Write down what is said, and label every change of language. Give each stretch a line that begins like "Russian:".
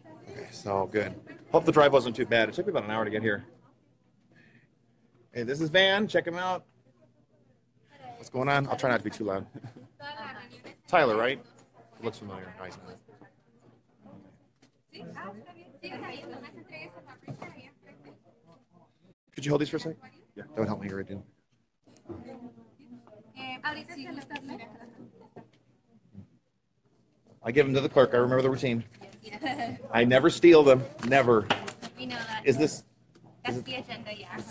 English: Okay, so good. Hope the drive wasn't too bad. It took me about an hour to get here. Hey, this is Van. Check him out. What's going on? I'll try not to be too loud. Tyler, right? Looks familiar. Nice.
Spanish: Sí, está bien. Sí, está bien. Nomás entregue esa papelita ahí enfrente.
English: Could you hold these for a sec? Yeah, that would help me right now.
Spanish: Ahorita se lo está.
English: I give them to the clerk. I remember the routine. I never steal them. Never. We know that. Is this That's the agenda, yeah.